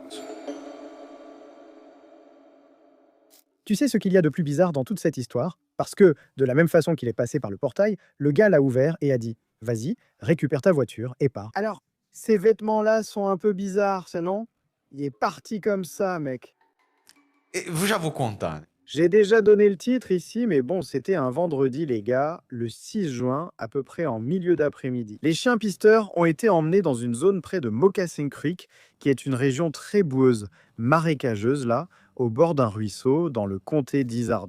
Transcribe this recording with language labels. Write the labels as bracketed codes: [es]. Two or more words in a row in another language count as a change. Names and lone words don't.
[fr] Tu sais ce qu'il y a de plus bizarre dans toute cette histoire? Parce que, de la même façon qu'il est passé par le portail, le gars l'a ouvert et a dit « Vas-y, récupère ta voiture et pars ». Alors, ces vêtements-là sont un peu bizarres, c'est non? Il est parti comme ça, mec. [pt] Eu já vou contar, né? [fr] J'ai déjà donné le titre ici, mais bon, c'était un vendredi, les gars, le 6 juin, à peu près en milieu d'après-midi. Les chiens pisteurs ont été emmenés dans une zone près de Moccasin Creek, qui est une région très boueuse, marécageuse là, au bord d'un ruisseau, dans le comté d'Izard.